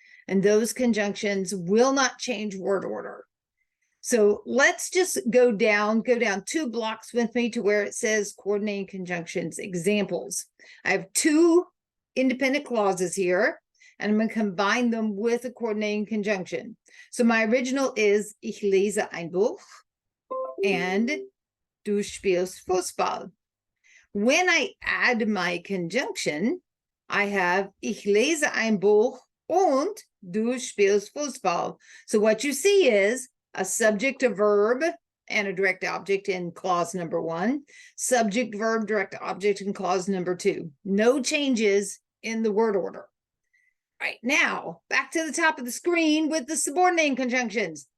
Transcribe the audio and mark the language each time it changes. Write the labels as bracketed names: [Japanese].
[English] And those conjunctions will not change word order. So let's just go down 2 blocks with me to where it says coordinating conjunctions examples. I have 2 independent clauses here, and I'm going to combine them with a coordinating conjunction. So my original is [German] ich lese ein Buch [English] and [German] du spielst Fußball. [English] When I add my conjunction, I have [German] ich lese ein Buch und du spielst Fußball. [English] So what you see is a subject, a verb, and a direct object in clause number 1, subject, verb, direct object in clause number 2. No changes in the word order. Right now, back to the top of the screen with the subordinating conjunctions.